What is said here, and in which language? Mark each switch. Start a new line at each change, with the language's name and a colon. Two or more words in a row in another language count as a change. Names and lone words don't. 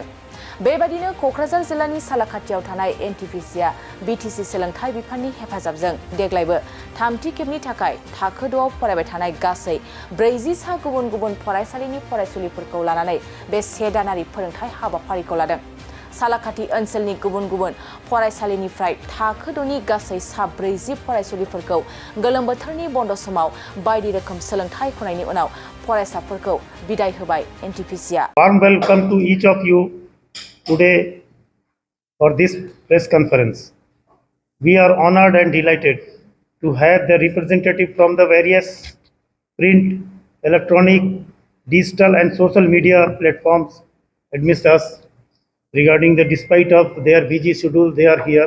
Bodo: बेबादिनो क'क्राझार जिल्लानि सालाखाथियाव थानाय NTPC आ BTC सोलोंथाइ बिफाननि हेफाजाबजों देग्लायबो थामथि खेबनि थाखाय थाखो 6आव फरायबाय थानाय गासै 40 सा गुबुन गुबुन फरायसालिनि फरायसुलिफोरखौ लानानै बे 1 दानारि फोरोंथाइ हाबाफारिखौ लादों। सालाखाथि ओनसोलनि गुबुन गुबुन फरायसालिनिफ्राय थाखो 6नि गासै 40 फरायसुलिफोरखौ गोलोम बोथोरनि बन्द समाव बायदि रोखोम सोलोंथाइ होनायनि उनाव फरायसाफोरखौ बिदाय होबाय NTPC आ।
English: Warm welcome to each of you today for this press conference. We are honored and delighted to have the representative from the various print, electronic, digital and social media platforms amidst us regarding the despite of their busy schedule they are here.